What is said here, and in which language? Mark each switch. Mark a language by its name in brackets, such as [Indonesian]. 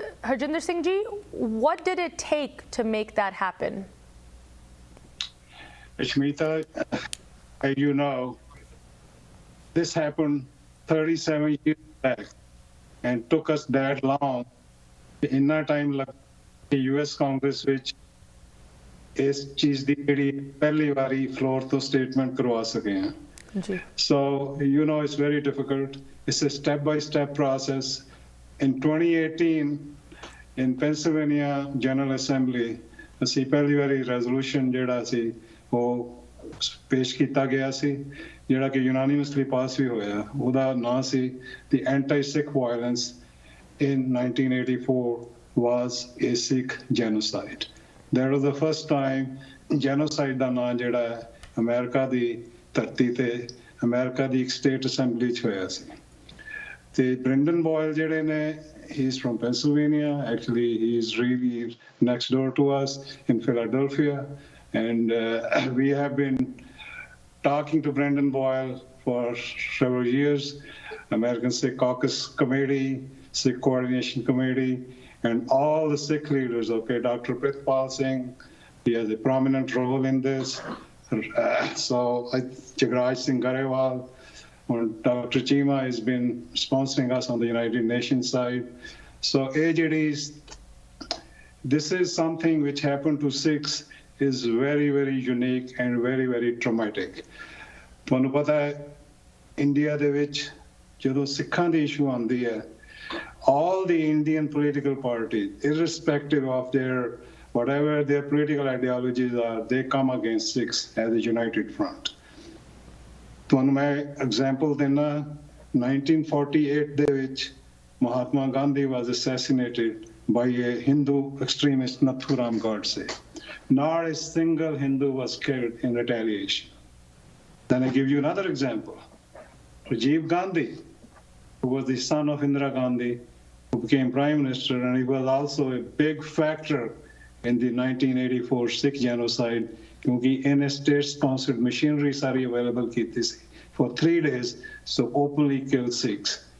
[English] Harjinder Singh ji, what did it take to make that happen? Aashmeeta, as you know, this happened 37 years back and took us that long. In that time, the US Congress which is [Punjabi] चीज दी ਜਿਹੜੀ ਪਹਿਲੀ ਵਾਰੀ floor ਤੋਂ statement ਕਰਵਾ ਸਕੇ ਹਾਂ। [English] So it's very difficult. It's a step-by-step process. In 2018, in Pennsylvania General Assembly, [Punjabi] ਅਸੀਂ ਪਹਿਲੀ ਵਾਰੀ resolution ਜਿਹੜਾ ਸੀ ਉਹ ਪੇਸ਼ ਕੀਤਾ ਗਿਆ ਸੀ ਜਿਹੜਾ ਕਿ ਯੂਨਾਨੀਮਸਲੀ ਪਾਸ ਵੀ ਹੋਇਆ। ਉਹਦਾ ਨਾਂ ਸੀ [English] The Anti-Sikh Violence in 1984 was a Sikh Genocide. That was the first time [Punjabi] genocide ਦਾ ਨਾਂ ਜਿਹੜਾ ਹੈ ਅਮਰੀਕਾ ਦੀ ਧਰਤੀ ਤੇ ਅਮਰੀਕਾ ਦੀ ਇੱਕ ਸਟੇਟ ਅਸੈਂਬਲੀ 'ਚ ਹੋਇਆ ਸੀ। ਤੇ ਬ੍ਰੈਂਡਨ ਬੋਇਲ ਜਿਹੜੇ ਨੇ, [English] he's from Pennsylvania. Actually, he's really next door to us in Philadelphia. And we have been talking to Brendan Boyle for several years, American Sikh Caucus Committee, Sikh Coordination Committee, and all the Sikh leaders, okay, Dr. Prithpal Singh, he has a prominent role in this. So Jagraj Singh Garewal, Dr. Chima has been sponsoring us on the United Nations side. So AJDs, this is something which happened to Sikhs is very, very unique and very, very traumatic. [Punjabi] ਤੁਹਾਨੂੰ ਪਤਾ ਹੈ India ਦੇ ਵਿੱਚ ਜਦੋਂ ਸਿੱਖਾਂ ਦੀ issue ਆਉਂਦੀ ਹੈ, [English] all the Indian political parties, irrespective of whatever their political ideologies are, they come against Sikhs as a united front. [Punjabi] ਤੁਹਾਨੂੰ ਮੈਂ example ਦਿੰਦਾ, 1948 ਦੇ ਵਿੱਚ Mahatma Gandhi [English] was assassinated by a Hindu extremist, Nathuram Godse. Not a single Hindu was killed in retaliation. Then I give you another example. Rajiv Gandhi, who was the son of Indira Gandhi, who became prime minister, and he was also a big factor in the 1984 Sikh genocide, क्योंकि in a state-sponsored machinery [Hindi] सारी available की थी [English] for 3 days, so openly killed Sikhs.